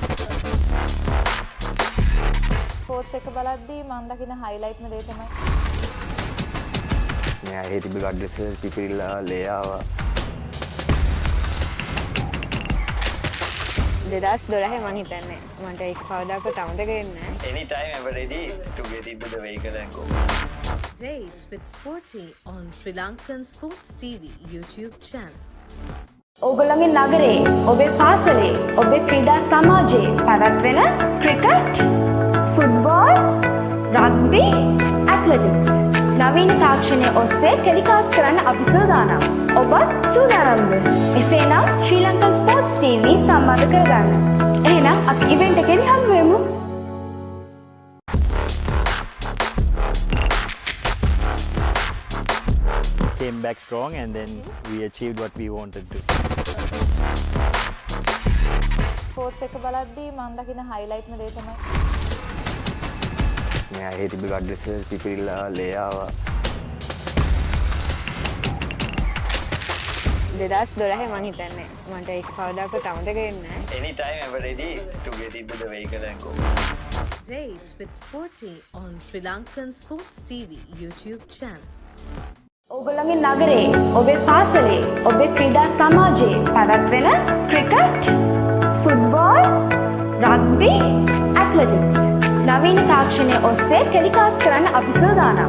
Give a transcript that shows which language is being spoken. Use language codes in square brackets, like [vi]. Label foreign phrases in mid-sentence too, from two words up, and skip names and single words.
[si] ස්පෝර්ට්ස් එක බලද්දී මම දකින highlight දේ තමයි මේ ඇහි තිබ්බ ගඩ්ඩස පිපිරිලා ලේආවා. 2012 මම හිතන්නේ මට ඒක කවදාකවත් අමතක වෙන්නේ නැහැ. [en] Anytime ever ready to get into the vehicle and go. Date with Sporty on Sri Lankan Sports TV YouTube channel. [si] ඕගොල්ලන්ගේ නගරේ, ඔබේ පාසලේ, ඔබේ ක්‍රීඩා සමාජයේ පැවැත්වෙන ක්‍රිකට්, ෆුට්බෝල්, රග්බි, ඇත්ලටික්ස් නවීන තාක්ෂණය ඔස්සේ ටෙලිකාස්ට් කරන්න අපි සූදානම්. ඔබත් සූදානම්ද? එසේනම් ශ්‍රී ලංකන් ස්පෝර්ට්ස් TV සම්බන්ධ කරගන්න. එහෙනම් අපි ඉවෙන්ට් එකේදී හමු වෙමු. [en] Came back strong, and then we achieved what we wanted to. [si] ස්පෝර්ට්ස් එක බලද්දී මම දකින highlight දේ තමයි මේ ඇහි තිබ්බ ගඩ්ඩස පිපිරිලා ලේආවා. 2012 මම හිතන්නේ මට ඒක කවදාකවත් අමතක වෙන්නේ නැහැ. [en] Anytime ever ready to get into the vehicle and go. Date with Sporty on Sri Lankan Sports TV YouTube channel. [si] ඕගොල්ලන්ගේ නගරේ, ඔබේ පාසලේ, ඔබේ ක්‍රීඩා සමාජයේ පැවැත්වෙන ක්‍රිකට්, ෆුට්බෝල්, රග්බි, ඇත්ලටික්ස් නවීන තාක්ෂණය ඔස්සේ ටෙලිකාස්ට් කරන්න අපි සූදානම්.